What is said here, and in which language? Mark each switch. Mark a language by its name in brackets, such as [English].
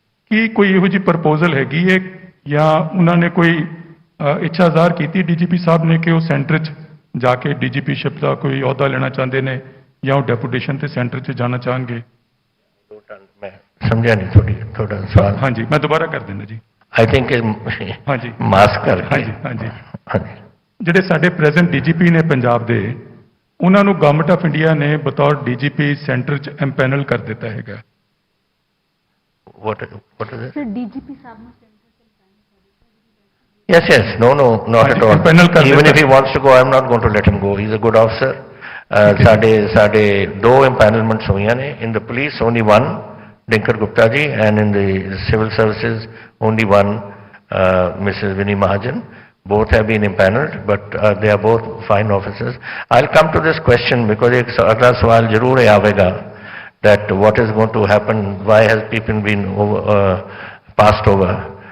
[Hindi] कि कोई इहो जी प्रपोजल हैगी है या उन्होंने कोई इच्छा ज़ाहिर की डीजीपी साहब ने कि वो सेंटर च जाके डीजीपीशिप का कोई अहदा लेना चाहते हैं या वो डेपूटेशन से सेंटर च जाना चाहेंगे? मैं समझा नहीं थोड़ा सवाल। हाँ जी, मैं दोबारा कर देना जी। [English] I think [Hindi] हाँ जी, मास्क कर। हाँ जी, हाँ जी, हाँ जी। [Punjabi] ਜਿਹੜੇ ਸਾਡੇ ਪ੍ਰੈਜ਼ੈਂਟ ਡੀਜੀਪੀ ਨੇ ਪੰਜਾਬ ਦੇ, ਉਹਨਾਂ ਨੂੰ ਗਵਰਨਮੈਂਟ ਆਫ ਇੰਡੀਆ ਨੇ ਬਤੌਰ ਡੀਜੀਪੀ ਸੈਂਟਰ 'ਚ ਐਮਪੈਨਲ ਕਰ ਦਿੱਤਾ ਹੈਗਾ। [English] What is it? [Hindi] Sir, DGP साहब ने [English] Yes, no, not at all. Even if he wants to go, I'm not going to let him go. He's a good officer. [Hindi] साढ़े 2 empanelments हुई हैं। [English] In the police, only 1, Dinkar Gupta ji, and in the civil services, only 1, Mrs. Vinny Mahajan. Both have been impaneled, but they are both fine officers. I'll come to this question because [Hindi] एक अगला सवाल जरूर आवेगा [English] that what is going to happen, why has people been passed over.